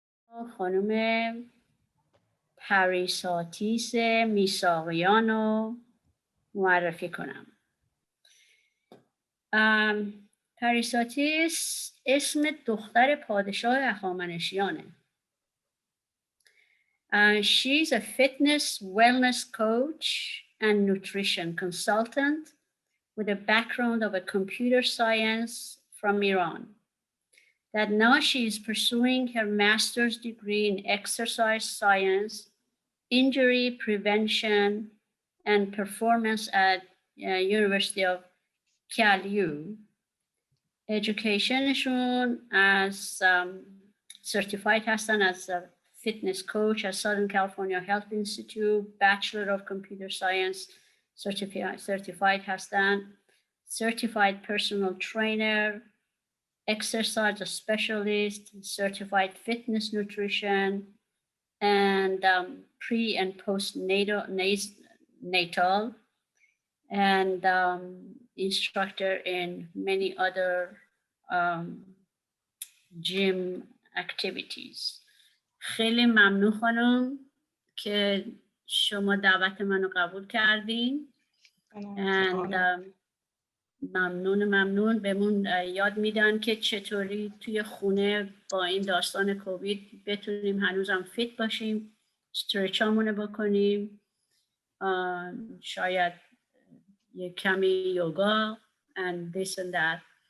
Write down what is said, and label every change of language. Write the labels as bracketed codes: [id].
[fa] خانم پریساتیس میساقیان رو معرفی کنم. پریساتیس اسم دختر پادشاه هخامنشیانه. [en] She's a fitness wellness coach and nutrition consultant with a background of a computer science from Iran. That now she is pursuing her master's degree in exercise science, injury prevention, and performance at University of Kaliu. Educationشون as certified [fa] هستن [en] as a fitness coach at Southern California Health Institute, Bachelor of Computer Science certified هستن, certified personal trainer, exercise specialist, certified fitness nutrition, and pre and postnatal natal, and instructor in many other gym activities. [fa] خیلی ممنون خانم که شما دعوت منو قبول کردین. and ممنون بهمون یاد میدن که چطوری توی خونه با این داستان کووید بتونیم هنوزم فیت باشیم، استرچامونو بکنیم، شاید یک کمی یوگا and [en] this and that.